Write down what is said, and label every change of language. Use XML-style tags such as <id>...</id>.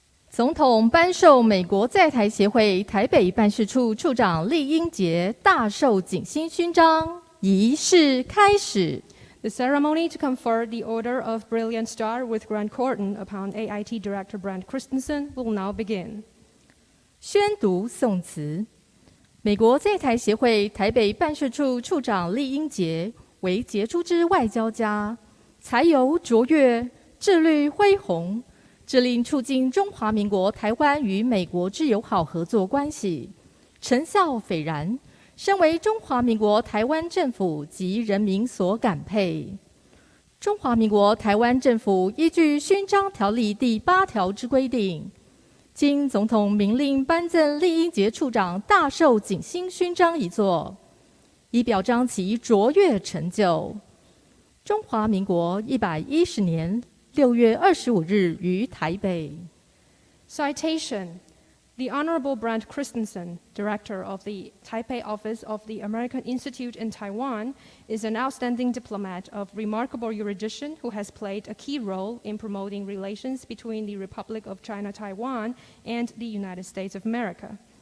<zh>总统颁授美国在台协会台北办事处处长酈英杰大綬景星勋章仪式开始。</zh> <en>The ceremony to confer the Order of Brilliant Star with Grant Corden upon AIT Director Brent Christensen will now begin.</en> <zh>宣读颂词。美国在台协会台北办事处处长酈英杰为杰出之外交家，才游卓越，志虑恢宏，致力促进中华民国台湾与美国之友好合作关系，成效斐然，深为中华民国台湾政府及人民所感佩。中华民国台湾政府依据勋章条例第8条之规定，经总统明令颁赠酈英杰处长大綬景星勋章一座，以表彰其卓越成就。中华民国110年6月25日于台北。</zh> <en>Citation. The Honorable Brent Christensen, Director of the Taipei Office of the American Institute in Taiwan, is an outstanding diplomat of remarkable erudition who has played a key role in promoting relations between the Republic of China-Taiwan and the United States of America.</en>